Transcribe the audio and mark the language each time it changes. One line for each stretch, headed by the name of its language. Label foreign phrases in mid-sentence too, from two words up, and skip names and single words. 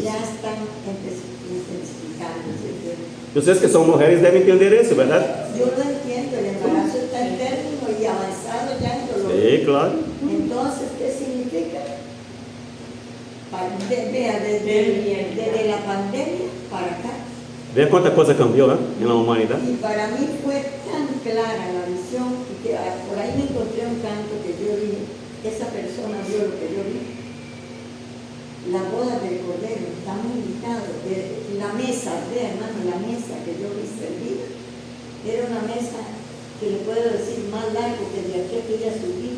Spanish: ya están intensificándose.
Portuguese: Vocês que são mulheres devem entender isso, verdade?
Spanish: Yo lo entiendo, el embarazo está en término y avanzado ya en dolor.
Portuguese: Sim, claro.
Spanish: Entonces, ¿qué significa? Vea, desde la pandemia para acá.
Portuguese: Vê quanta coisa cambiou, né? Na humanidade.
Spanish: Y para mí fue tan clara la visión que por ahí me encontré un canto que yo dije, esa persona vio lo que yo vi. La boda del Cordero, estamos invitados. La mesa, vea hermano, la mesa que yo vi servida, era una mesa que le puedo decir más largo que de aquí a aquella subida.